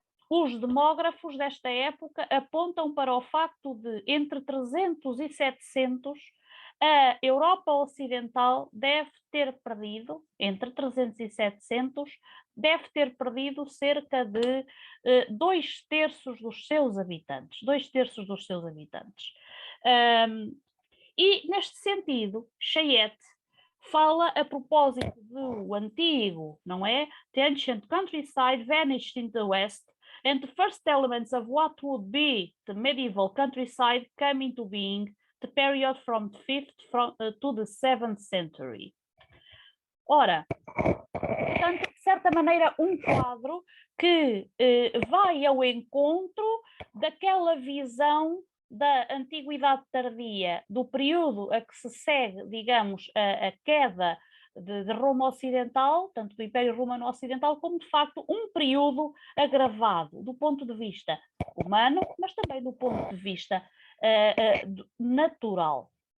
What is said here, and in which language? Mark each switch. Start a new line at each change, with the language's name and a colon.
Portuguese: os demógrafos desta época apontam para o facto de, entre 300 e 700, a Europa Ocidental deve ter perdido, entre 300 e 700, deve ter perdido cerca de 2/3 dos seus habitantes. 2/3 dos seus habitantes. E, neste sentido, Chayette fala a propósito do antigo, não é?
English: The ancient countryside vanished in the west, and the first elements of what would be the medieval countryside came into being, the period from the 5th to the 7th century.
Portuguese: Ora, portanto, de certa maneira, um quadro que vai ao encontro daquela visão da Antiguidade Tardia, do período a que se segue, digamos, a queda de Roma Ocidental, tanto do Império Romano Ocidental, como de facto um período agravado do ponto de vista humano, mas também do ponto de vista natural.